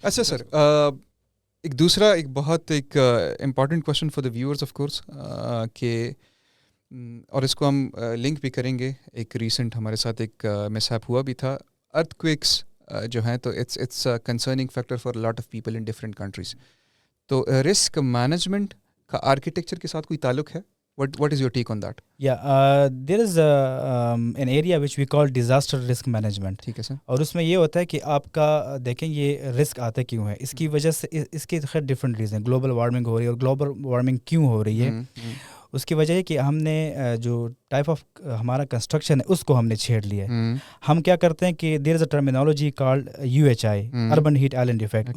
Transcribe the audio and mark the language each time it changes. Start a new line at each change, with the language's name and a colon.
Urdu: اچھا سر, ایک دوسرا ایک بہت ایک important question for the viewers of course, کہ اور اس کو ہم لنک بھی کریں گے, ایک ریسنٹ ہمارے ساتھ ایک مس ہیپ ہوا بھی تھا.
English: Earthquakes کویکس جو ہیں تو it's concerning factor for lot of people in different countries.
Urdu: تو رسک مینجمنٹ کا آرکیٹیکچر کے ساتھ کوئی تعلق ہے؟
English: What is your take on that? Yeah, there is an area which we call disaster risk management.
Urdu: ٹھیک ہے سر. اور اس میں یہ ہوتا ہے کہ آپ کا دیکھیں یہ رسک آتا کیوں ہے, اس کی وجہ سے اس کے خیر ڈفرینٹ ریزن. گلوبل وارمنگ ہو رہی ہے, اور گلوبل وارمنگ کیوں ہو رہی ہے, اس کی وجہ ہے کہ ہم نے جو ٹائپ آف ہمارا کنسٹرکشن ہے اس کو ہم نے چھیڑ لیا ہے. ہم کیا کرتے ہیں کہ
English: there is a terminology called
Urdu: UHI, urban heat island effect.